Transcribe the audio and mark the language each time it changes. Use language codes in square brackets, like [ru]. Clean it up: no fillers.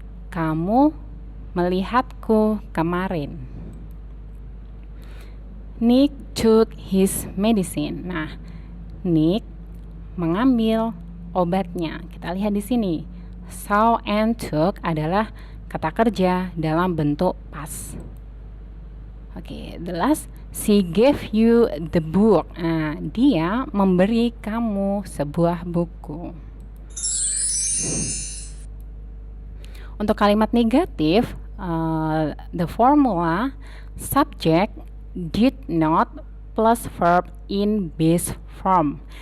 [id] Kamu melihatku kemarin. [en] Nick took his medicine. [id] Nah, Nick mengambil obatnya. Kita lihat di sini. Saw and took adalah kata kerja dalam bentuk past. [en] Okay, the last, she gave you the book. [id] Nah, dia memberi kamu sebuah buku. Untuk kalimat negatif, [en] the formula subject did not plus verb in base form.